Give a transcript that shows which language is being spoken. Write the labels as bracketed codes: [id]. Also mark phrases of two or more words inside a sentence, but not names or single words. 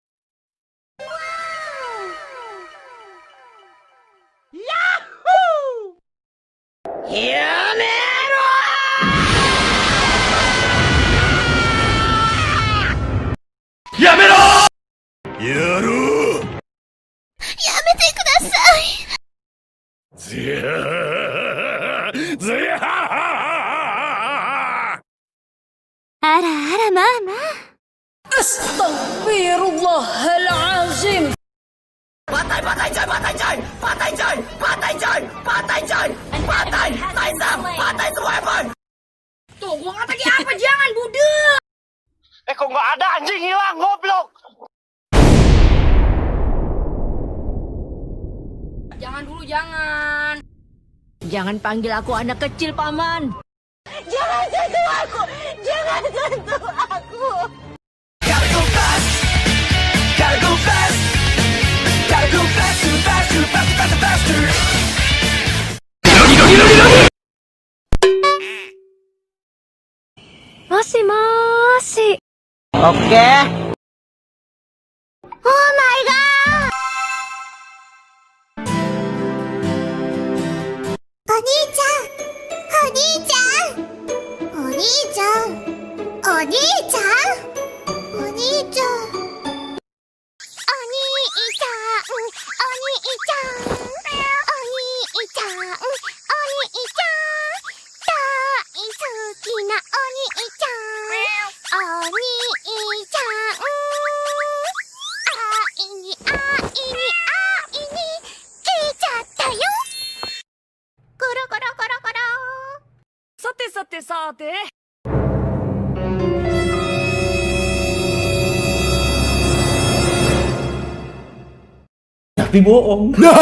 [ja] Yahoo! Yamero! Yamero! Yaru! やめてください. あら、ママ. [ar] Astaghfirullahalazim. [id] Tuh, gua kata apa? Jangan budek. Kok nggak ada anjing hilang, goblok. Jangan dulu, jangan. Jangan panggil aku anak kecil, Paman. Jangan sentuh aku. Jangan sentuh aku. [en] Gotta go fast, gotta go fast, gotta go fast, too fast, too fast, faster, faster. [ja] Moshi. [id] Oke. [en] Oh my god. [ja] Oni-chan. お兄ちゃん。お兄ちゃん. お兄ちゃん。お兄ちゃん. お兄ちゃん。お兄ちゃん. お兄ちゃん。お兄ちゃん. 大好きなお兄ちゃん. Oni-chan. [id] Ini. [ja] 来ちゃったよ。コロ. Sate. [id] Tapi bohong.